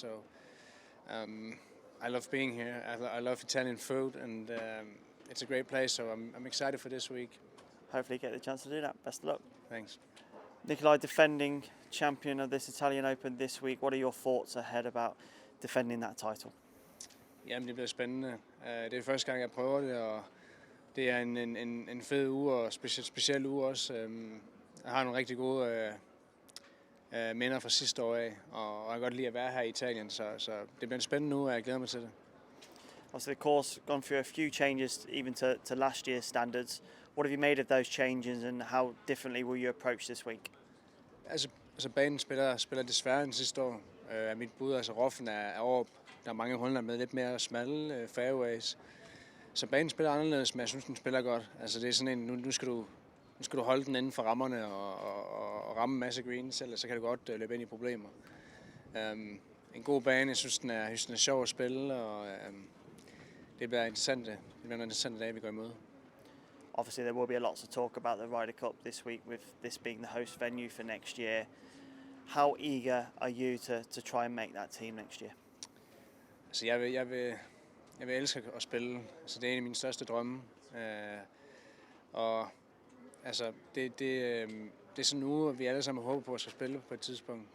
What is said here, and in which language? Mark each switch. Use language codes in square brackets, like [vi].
[en] So I love being here. I love Italian food, and it's a great place. So I'm excited for this week. Hopefully, get the chance to do that. Best of luck. Thanks. Nicolai, defending champion of this Italian Open this week. What are your thoughts ahead about defending that title? [da] Jamen, det bliver spændende. Det er første gang, jeg prøver det, og det er en fed uge, og speciel uge også. Jeg har nogle rigtig gode minder fra sidste år af, og jeg kan godt lide at være her i Italien, så det bliver en spændende uge, og jeg glæder mig til det. [en] Obviously, the course gone through a few changes, even to last year's standards. What have you made of those changes, and how differently will you approach this week? [da] Altså banen spiller desværre end sidste år. Mit bud, altså roughen er op. Der er mange huller med lidt mere smalle fairways. Så banen spiller anderledes, men jeg synes, den spiller godt. Altså det er sådan en, nu skal du holde den inden for rammerne og ramme en masse greens, ellers så kan du godt løbe ind i problemer. En god bane, jeg synes, den er sjov at spille, og det bliver en interessant dag, vi går imod. [en] Obviously, there will be a lot to talk about the Ryder Cup this week, with this being the host venue for next year. How eager are you to try and make that team next year? [da] Altså, jeg vil elske at spille. Altså, det er en af mine største drømme. Og altså, det er sådan en uge, vi alle sammen håber på at skal spille på et tidspunkt.